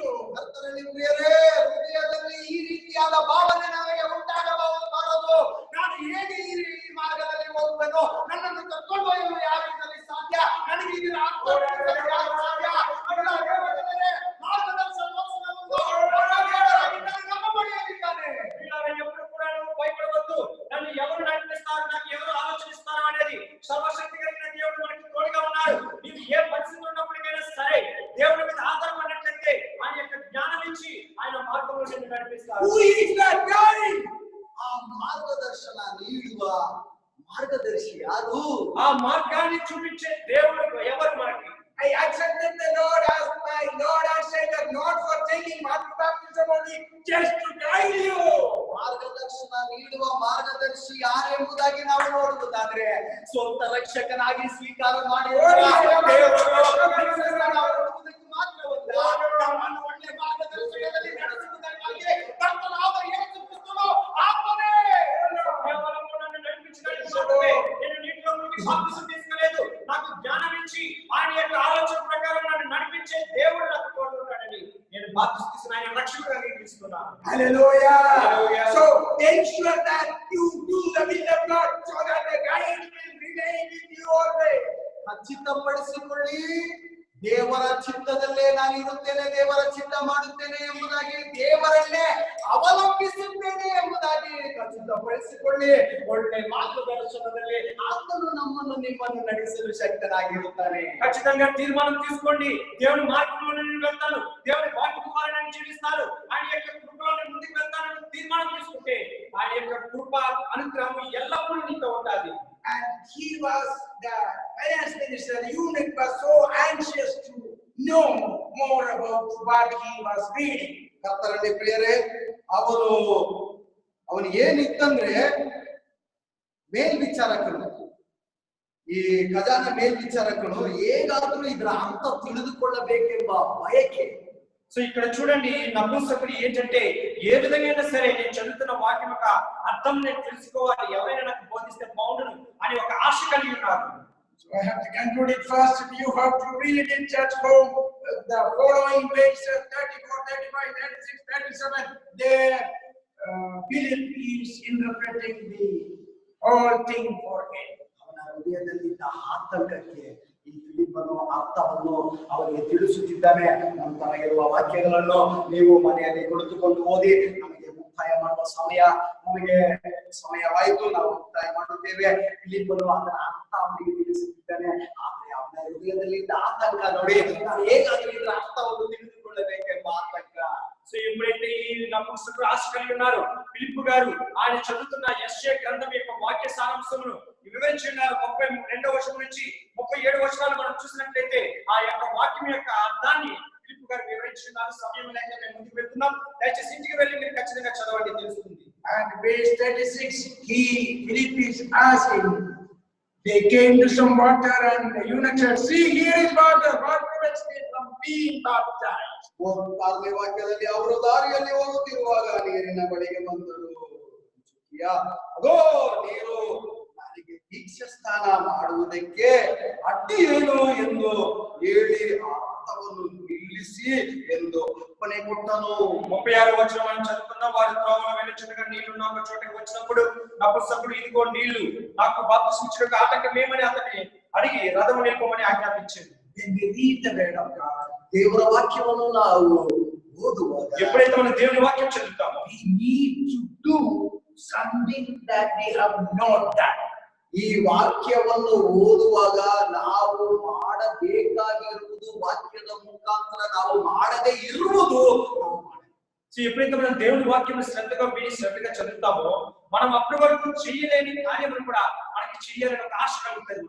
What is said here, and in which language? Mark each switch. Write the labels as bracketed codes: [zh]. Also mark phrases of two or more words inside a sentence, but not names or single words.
[kn] ಕರ್ತನಲ್ಲಿ ಪ್ರಿಯರೇ, ಹೃದಯದಲ್ಲಿ ಈ ರೀತಿಯಾದ ಭಾವನೆ ನಮಗೆ ಉಂಟಾಗಬಾರದು. ನಾನು ಹೇಗೆ ಈ ಮಾರ್ಗದಲ್ಲಿ ಹೋಗುವೆನೋ, ನನ್ನನ್ನು ಕರ್ಕೊಂಡು ಹೋಗಲು ಯಾರಿಂದಲೇ ಸಾಧ್ಯ, ನನಗೆ ಇದರ ಅರ್ಥ ಸಾಧ್ಯ. ನಮ್ಮ ಬಳಿಯಲ್ಲಿದ್ದಾನೆ. [te] ఎప్పుడు కూడా నువ్వు భయపడవద్దు. నన్ను ఎవరు నడిపిస్తారు, నాకు ఎవరు ఆలోచిస్తారు అనేది సర్వశక్తి కలిగిన దేవుడు మనకి తోడుగా ఉన్నాడు. నీవు ఏ పరిస్థితి ఉన్నప్పటికైనా సరే దేవుడి మీద ఆధారపడినట్లయితే ఆయన యొక్క జ్ఞానం ఇచ్చి ఆయన మార్గంలో నిన్ను నడిపిస్తాడు. [en] Who is that guide? [kn] ಆ ಮಾರ್ಗದರ್ಶನ ನೀಡುವ ಮಾರ್ಗದರ್ಶಿ ಯಾರು? [te] ఆ మార్గాన్ని చూపించే దేవుడు ఎవరు మనకి? [en] I accepted the Lord as my Lord and Savior, not for taking water baptism only, just to guide you. [kn] ಮಾರ್ಗದರ್ಶನ ನೀಡುವ ಮಾರ್ಗದರ್ಶಿ ಯಾರೆಂಬುದಾಗಿ ನಾವು ನೋಡುವುದಾದ್ರೆ, ಸ್ವಂತ ರಕ್ಷಕನಾಗಿ ಸ್ವೀಕಾರ ಮಾಡಿರುವ ಮಾತ್ರವಲ್ಲ, ನಮ್ಮನ್ನು ಒಳ್ಳೆ ಮಾರ್ಗದರ್ಶನದಲ್ಲಿ ನಡೆಸುವುದಕ್ಕಾಗಿ ಕರ್ತನಾದ ಯೇಸು ಕ್ರಿಸ್ತನು ಆತ್ಮನೇ [te] కేవలం నన్ను నడిపించడానికి నేను నీటిలో మునిగి బాప్తిసం తీసుకోలేదు, నాకు జ్ఞానం ఇచ్చి ఆయన యొక్క ఆలోచన ప్రకారం నన్ను నడిపించే దేవుడు నాకు తోడున్నాడని నేను బాప్తిసం తీసుకుని ఆయన రక్షకుడిగా అంగీకరిస్తున్నాను. [en] Hallelujah. Hallelujah. So ensure that you do the will of God so that the guide will remain with you always. [kn] ಖಚಿತಪಡಿಸಿಕೊಳ್ಳಿ, ದೇವರ ಚಿತ್ತದಲ್ಲೇ ನಾನು ಇರುತ್ತೇನೆ, ದೇವರ ಚಿತ್ತ ಮಾಡುತ್ತೇನೆ ಎಂಬುದಾಗಿ, ದೇವರನ್ನೇ ಅವಲಂಬಿಸುತ್ತೇನೆ ಎಂಬುದಾಗಿ ಖಚಿತಪಡಿಸಿಕೊಳ್ಳಿ. ಒಳ್ಳೆ ಮಾರ್ಗದರ್ಶನದಲ್ಲಿ ಆತನು ನಮ್ಮನ್ನು ನಿಮ್ಮನ್ನು ನಡೆಸಲು ಶಕ್ತನಾಗಿರುತ್ತಾನೆ. [te] ఖచ్చితంగా తీర్మానం తీసుకోండి, దేవుని మార్గంలో నేను వెళ్తాను, దేవుని వాక్యం ద్వారా నేను జీవిస్తాను, ఆయన యొక్క కృపలో నేను ముందుకు వెళ్తానని తీర్మానం తీసుకుంటే ఆయన యొక్క కృప అనుగ్రహం ఎల్లప్పుడూ నీతో ఉండాలి. [en] And he was, the finance minister, the eunuch was so anxious to know more about what he was reading. [kn] ಕರ್ತನಲ್ಲಿ ಪ್ರಿಯರೇ, ಅವನು ಏನಿತ್ತಂದ್ರೆ ಮೇಲ್ವಿಚಾರಕನು, ಈ ಖಜಾನ ಮೇಲ್ವಿಚಾರಕನು ಹೇಗಾದ್ರೂ ಇದರ ಅರ್ಥ ತಿಳಿದುಕೊಳ್ಳಬೇಕೆಂಬ ಬಯಕೆ. [te] సో ఇక్కడ చూడండి, నపుంసకుడు ఏంటంటే ఏ విధంగా సరే నేను చదువుతున్న వాక్యం యొక్క అర్థం నేను తెలుసుకోవాలి, ఎవరైనా నాకు బోధిస్తే బాగుండును అని ఒక ఆశ కలిగి ఉన్నారు. [en] So I have to conclude it first. You have to read in church home the following verses 34, 35, 36, 37. There Philip is interpreting the whole thing for him. [kn] ಅವನ ಹೃದಯದಲ್ಲಿದ್ದ ಆತಂಕಕ್ಕೆ ಈ ಫಿಲಿಪ್ಪನು ಅರ್ಥವನ್ನು ಅವರಿಗೆ ತಿಳಿಸುತ್ತಿದ್ದಾನೆ. ನಂತರ ಇರುವ ವಾಕ್ಯಗಳನ್ನು ನೀವು ಮನೆಯಲ್ಲಿ ಕುಳಿತುಕೊಂಡು ಓದಿ. ನಮಗೆ ಮುಕ್ತಾಯ ಮಾಡುವ ನಮಗೆ ಸಮಯವಾಯಿತು, ನಾವು ಮುಕ್ತಾಯ ಮಾಡುತ್ತೇವೆ. ಫಿಲಿಪ್ಪನು ಅದರ ಅರ್ಥ ಅವನಿಗೆ ತಿಳಿಸುತ್ತಿದ್ದಾನೆ. ಆದ್ರೆ ಅವನ ಹೃದಯದಲ್ಲಿದ್ದ ಆತಂಕ ನೋಡಿ, ನಾನು ಹೇಗಾದ್ರೂ ಇದರ ಅರ್ಥವನ್ನು ತಿಳಿದುಕೊಳ್ಳಬೇಕೆಂಬ ಆತಂಕ. [te] సో ఎప్పుడైతే ఈ నపుంసకుడు ఆశ కలిగి ఉన్నారు, ఫిలిప్పు గారు ఆయన చదువుతున్న యెషయా గ్రంథం యొక్క వాక్య సారాంశమును వివరించి ఉన్నారు. 32వ వచనం నుంచి 37 వచనాలు మనం చూసినట్లయితే ఆ యొక్క వాక్యం యొక్క అర్థాన్ని ఫిలిప్పు గారు వివరించి ఉన్నారు. సమయం లేక మేము ముందుకు వెళ్తున్నాం, దయచేసి ఇంటికి వెళ్ళి మీరు ఖచ్చితంగా చదవండి, తెలుస్తుంది. [en] And verse 36, Philip is asking, they came to some water and the eunuch said, see, here is water, what prevents me from being baptized? [kn] 4ನೇ ವಾಕ್ಯದಲ್ಲಿ ಅವರು ದಾರಿಯಲ್ಲಿ ಹೋಗುತ್ತಿರುವಾಗ ನೀರಿನ ಬಳಿಗೆ ಬಂದರು. ಅದೋ ನೀರು, ನನಗೆ ದೀಕ್ಷಾ ಸ್ನಾನ ಮಾಡುವುದಕ್ಕೆ ಅಡ್ಡಿ ಏನು ಎಂದು ಹೇಳಿ ರಥವನ್ನು ನಿಲ್ಲಿಸಿ ಎಂದು ಒಪ್ಪನೆ ಕೊಟ್ಟನು. [te] 36వ వచనం మనం చదువుకున్నాం. వారు త్రోవలో వెళ్ళుచుండగా నీళ్లు ఉన్న ఒక చోటకి వచ్చినప్పుడు నపుంసకుడు ఇదిగో నీళ్లు నాకు బాప్తిస్మం ఇచ్చుటకు ఆటంకమేమని అతన్ని అడిగి రథము నిలుపమని ఆజ్ఞాపించింది. [en] When we read the word of God, [kn] ದೇವರ ವಾಕ್ಯವನ್ನು ನಾವು ಓದುವಾಗ [te] ఎప్పుడైతే మనం దేవుని వాక్యం చదువుతామో [en] we need to do something that we have not done. [kn] ಈ ವಾಕ್ಯವನ್ನು ಓದುವಾಗ ನಾವು ಮಾಡಬೇಕಾಗಿರುವುದು ವಾಕ್ಯದ ಮುಖಾಂತರ ನಾವು ಮಾಡದೇ ಇರುವುದು ನಾವು ಮಾಡಬೇಕು. [te] సో ఎప్పుడైతే మనం దేవుని వాక్యం శ్రద్ధగా విని శ్రద్ధగా చదువుతామో మనం అప్పటి వరకు చేయలేని కార్యములు కూడా మనకి చేయాలని ఒక ఆశ కలుగుతుంది.